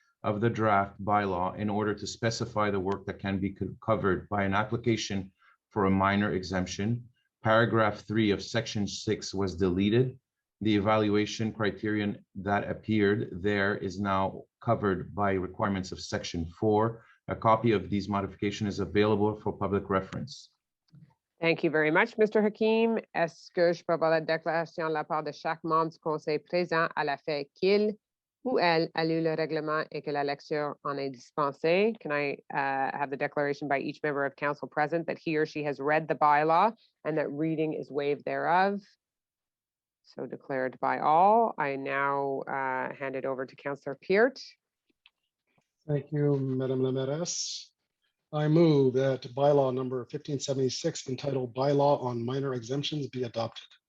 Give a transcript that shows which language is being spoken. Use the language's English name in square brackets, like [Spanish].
[English] of the draft bylaw in order to specify the work that can be covered by an application for a minor exemption. Paragraph 3 of section 6 was deleted. The evaluation criterion that appeared there is now covered by requirements of section 4. A copy of these modifications is available for public reference. Thank you very much, Mr. Hakim. [French] Est-ce que je peux avoir la déclaration de la part de chaque membre du conseil présent à la fait qu'il ou elle a lu le règlement et que la lecture en est dispensée? [English] Can I have the declaration by each member of council present that he or she has read the bylaw and that reading is waived thereof? So declared by all. I now hand it over to Councillor Peart. Thank you, Madame la Mairesse. I move that bylaw number 1576 entitled Bylaw on Minor Exemptions be adopted.